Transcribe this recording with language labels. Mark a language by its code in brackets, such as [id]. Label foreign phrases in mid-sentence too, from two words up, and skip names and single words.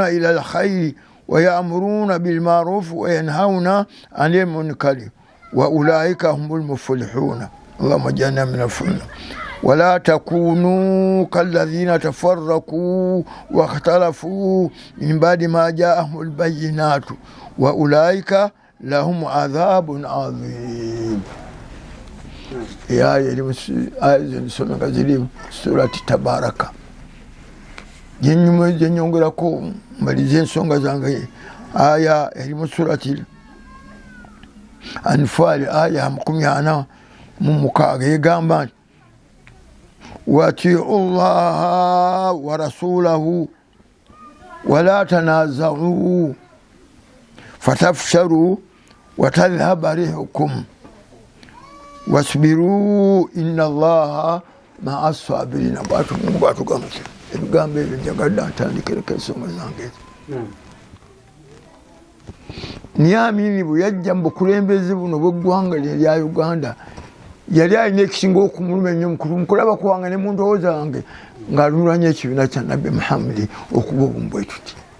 [ar] إلى الخير ويأمرون بالمعروف وينهون عن المنكر وأولئك هم المفلحون اللهم اجعلنا من المفلحين ولا تكونوا كالذين تفرقوا واختلفوا من بعد ما جاءهم البينات وأولئك لهم عذاب عظيم يا آية سورة سورة تبارك [lg] jenyongerako mbalize ensonga zange aya eri mu surati Anfal aya 46 egamba nti [ar] واتيعوا الله ورسوله ولا تنازعوا فتفشلوا وتذهب ريحكم واصبروا إن الله مع الصابرين. [lg] Bwatugamba ebigambo ebyo njagadde ntandikireko ensonga zange. Naye Amini bwe yajja mu bukulembeze buno bw'eggwanga lya Uganda yali alina ekisinga okumuluma ennyo mukulaba kuwanga ne mu ndowooza wange ng'alulwanya ekibiina kya Nabbi Muhammad okuba obumu bwe tuti.